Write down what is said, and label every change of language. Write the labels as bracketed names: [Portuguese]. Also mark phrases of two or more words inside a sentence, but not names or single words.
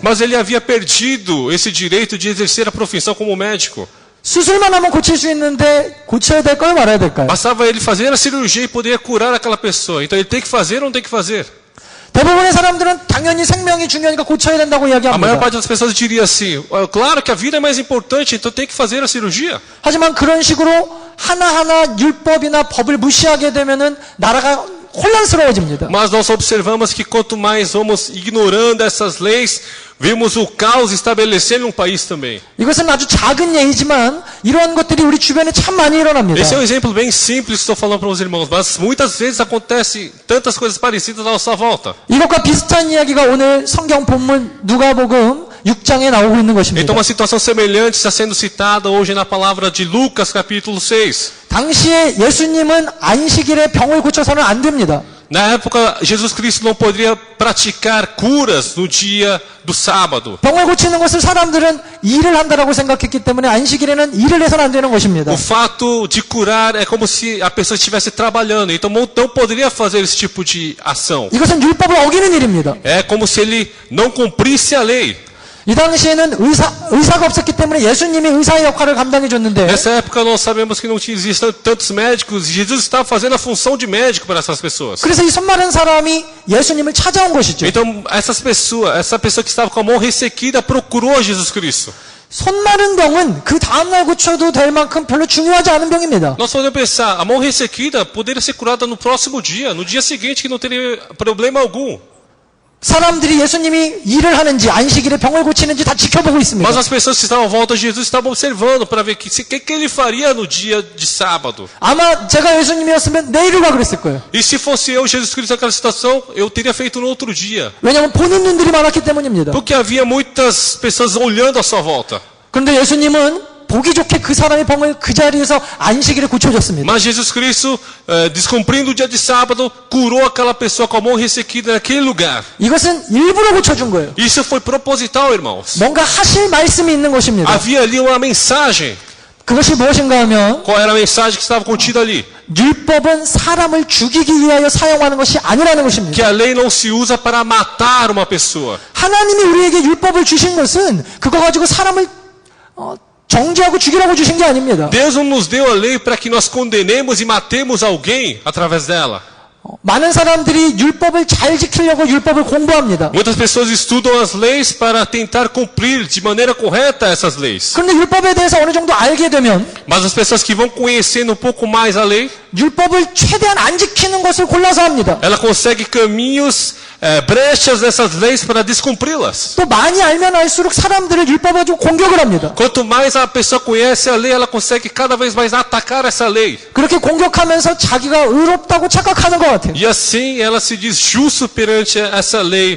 [Portuguese] Mas ele havia perdido esse direito de exercer a profissão como médico. [Korean] 수술만 하면 고칠 수 있는데 고쳐야 될까요, 말아야 될까요? [Portuguese] Bastava ele fazer a cirurgia e poder curar aquela pessoa. Então ele tem que fazer ou não tem que fazer? [Korean] 대부분의 사람들은 당연히 생명이 중요하니까 고쳐야 된다고 [Portuguese] A maior [Korean] 이야기합니다. [Portuguese] parte das pessoas diria assim, claro que a vida é mais importante, então tem que fazer a cirurgia. [Korean] 하지만 그런 식으로 하나하나 율법이나 법을 무시하게 되면은 나라가 혼란스러워집니다. [Portuguese] Mas nós observamos que quanto mais vamos ignorando essas leis, vemos o caos estabelecer num país também. [Korean] 이것은 아주 작은 예이지만 이러한 것들이 우리 주변에 참 많이 일어납니다. [Portuguese] Esse é um exemplo bem simples que estou falando para os irmãos, mas muitas vezes acontece tantas coisas parecidas à nossa volta. [Korean] 이것과 비슷한 이야기가 오늘 성경 본문 누가복음 6장에 나오고 있는 것입니다. [Portuguese] Então uma situação semelhante está sendo citada hoje na palavra de Lucas capítulo 6. [Korean] 당시에 예수님은 안식일에 병을 고쳐서는 안 됩니다. [Portuguese] Na época, Jesus Cristo não poderia praticar curas no dia do sábado. [Korean] 병을 고치는 것을 사람들은 일을 한다라고 생각했기 때문에 안식일에는 일을 해서는 안 되는 것입니다. [Portuguese] O fato de curar é como se a pessoa estivesse trabalhando, então não poderia fazer esse tipo de ação. [Korean] 이것은 율법을 어기는 일입니다. [Portuguese] É como se ele não cumprisse a lei. [Korean] 이 당시에는 의사가 없었기 때문에 예수님이 의사의 역할을 감당해 줬는데 [Portuguese] Nessa época nós sabemos que não existiam tantos médicos e Jesus estava fazendo a função de médico para essas pessoas. [Korean] 그래서 이 손 마른 사람이 예수님을 찾아온 것이죠. [Portuguese] Então essa pessoa que estava com a mão ressequida procurou Jesus Cristo. [Korean] 손 마른 병은 그 다음날 고쳐도 될 만큼 별로 중요하지 않은 병입니다. [Portuguese] Nós podemos pensar, a mão ressequida poderia ser curada no próximo dia, no dia seguinte que não teria problema algum. [Korean] 사람들이 예수님이 일을 하는지 안식일에 병을 고치는지 다 지켜보고 있습니다. [Portuguese] Mas as pessoas que estavam à volta de Jesus estavam observando para ver o que ele faria no dia de sábado. [Korean] 아마 제가 예수님이었으면 내일을 가 그랬을 거예요. [Portuguese] E se fosse eu, Jesus Cristo, naquela situação, eu teria feito no outro dia. [Korean] 왜냐하면 보는 눈들이 많았기 때문입니다. [Portuguese] Porque havia muitas pessoas olhando à sua volta. [Korean] 그런데 예수님은 보기 좋게 그 사람의 병을 그 자리에서 안식일에 고쳐줬습니다. [Portuguese] Mas Jesus Cristo, descumprindo o dia de sábado, curou aquela pessoa com a mão ressequida naquele lugar. [Korean] 이것은 일부러 고쳐준 거예요. [Portuguese] Isso foi proposital, irmãos. [Korean] 뭔가 하실 말씀이 있는 것입니다. [Portuguese] Havia ali uma mensagem. [Korean] 그것이 무엇인가 하면 [Portuguese] Qual era a mensagem que estava contida ali? [Korean] 율법은 사람을 죽이기 위하여 사용하는 것이 아니라는 것입니다. [Portuguese] Que a lei não se usa para matar uma pessoa. [Korean] 하나님이 우리에게 율법을 주신 것은 그거 가지고 사람을 정죄하고 죽이라고 주신 게 아닙니다. [Portuguese] Deus não nos deu a lei para que nós condenemos e matemos alguém através dela. [Korean] 많은 사람들이 율법을 잘 지키려고 율법을 공부합니다. [Portuguese] Muitas pessoas estudam as leis para tentar cumprir de maneira correta essas leis. [Korean] 그런데 율법에 대해서 어느 정도 알게 되면 [Portuguese] Mas as pessoas que vão conhecendo um pouco mais a lei, [Korean] 율법을 최대한 안 지키는 것을 골라서 합니다. [Portuguese] ela consegue caminhos, brechas nessas leis para descumpri-las. [Korean] 또 많이 알면 알수록 사람들을 율법을 가지고 공격을 합니다. [Portuguese] Quanto mais a pessoa conhece a lei, ela consegue cada vez mais atacar essa lei. [Korean] 그렇게 공격하면서 자기가 의롭다고 착각하는 것 같아요. [Portuguese] E assim ela se diz justo perante essa lei.